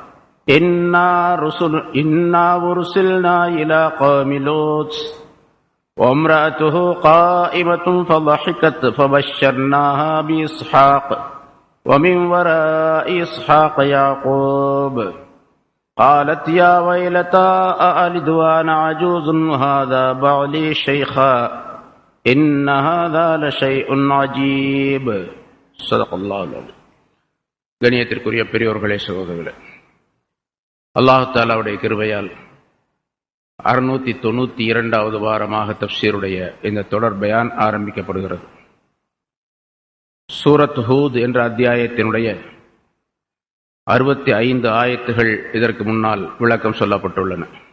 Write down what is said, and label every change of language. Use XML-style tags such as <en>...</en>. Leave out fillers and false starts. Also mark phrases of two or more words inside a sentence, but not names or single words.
<ar>إنا أرسلنا إلى قوم لوط وامرأته قائمة فضحكت فبشرناها بإسحاق ومن وراء إسحاق يعقوب قالت يا ويلتى أألد وأنا عجوز وهذا بعلي شيخا إن هذا لشيء عجيب صدق الله العظيم.</ar> <ta>கணியத்திற்குரிய பெரியோர்களே, சகோதரர்களே, அல்லாஹ் தஆலாவுடைய கிருபையால் 692வது வாரமாக தஃப்சீருடைய இந்த தொடர் பயான் ஆரம்பிக்கப்படுகிறது. சூரத் ஹூத் என்ற அத்தியாயத்தினுடைய 65 ஆயத்துகள் இதற்கு முன்னால் விளக்கம் சொல்லப்பட்டுள்ளன.</ta>